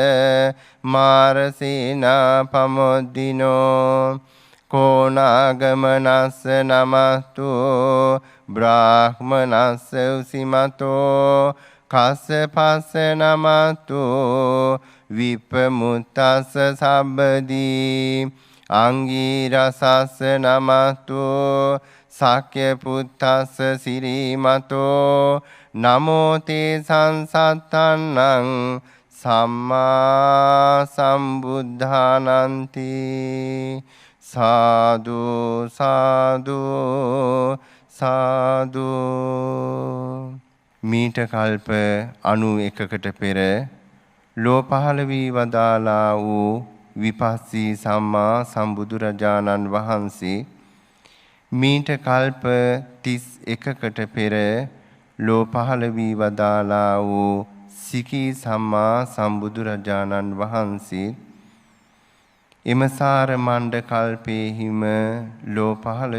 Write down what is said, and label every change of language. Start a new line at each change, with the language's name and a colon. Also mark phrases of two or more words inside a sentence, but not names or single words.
Pali: මාරසීනා පමොද්දිනෝ කෝනාගමනස්ස නමත්තු බ්‍රාහ්මනස්ස උසිමතෝ කස්ස පස්ස නමත්තු විපමුත්තස්ස සබ්බදී අංගීරසස්ස නමත්තු සක්‍ය පුත්තස්ස සිරීමතෝ නමෝතේ සංසත්තන්නං සම්මා සම්බුද්ධානන්ති
Sinhala: සාදු සාදු සාදු මීට කල්ප 91කට පෙර ලෝ පහළ වී වදාලා වූ විපස්සී සම්මා සම්බුදුරජාණන් වහන්සේ මීට කල්ප 31කට පෙර ලෝ පහළ වී වදාලා වූ සිකී සම්මා සම්බුදුරජාණන් වහන්සේ එමසාර මණ්ඩ කල්පේහිම ලෝ පහළ